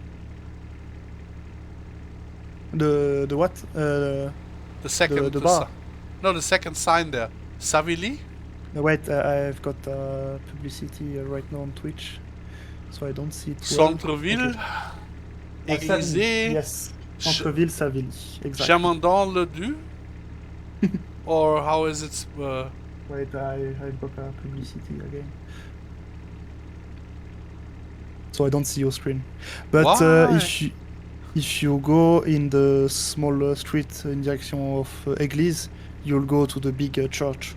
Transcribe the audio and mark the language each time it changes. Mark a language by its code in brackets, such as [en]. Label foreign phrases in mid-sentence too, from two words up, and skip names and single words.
[en] The what? The second the bar. No, the second sign there. Savili? No, wait, I've got publicity right now on Twitch, so I don't see it. Centreville, okay. Élysée. Yes, Centreville, Savili, exactly. Chamandon-le-Du? Or how is it? Wait, I've got publicity again. So I don't see your screen. But if you go in the small street in direction of Église, you'll go to the big church.